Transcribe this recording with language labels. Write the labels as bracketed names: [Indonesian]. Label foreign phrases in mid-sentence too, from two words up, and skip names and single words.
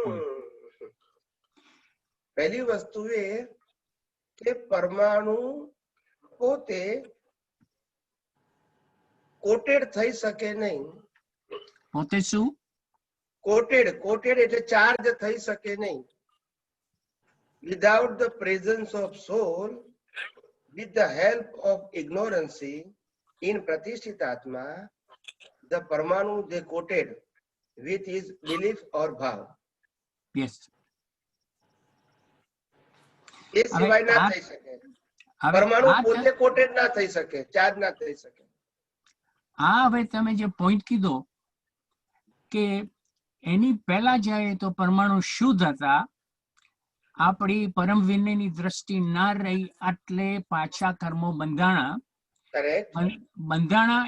[Gujarati] પહેલી વસ્તુ એ કે પરમાણુ પોતે કોટેડ થઈ શકે નહીં. પોતે શું? કોટેડ એટલે ચાર્જ થઈ શકે નહીં. [English] without the presence of soul, with the help of ignorancy in [Gujarati] પ્રતિષ્ઠિત આત્મા, [English] the પરમાણુ they coated with his belief or ભાવ. Yes. [Gujarati] એ સિવાય ના થઈ શકે. પરમાણુ પોતે કોટેડ ના થઈ શકે, ચાર્જ ના થઈ શકે. હા, હવે તમે જે પોઈન્ટ કીધો કે એની પહેલા જાય તો પરમાણુ શુદ્ધ હતા, આપણી પરમ વિનયની દ્રષ્ટિ ના રહી એટલે પાછા કર્મો બંધાણા.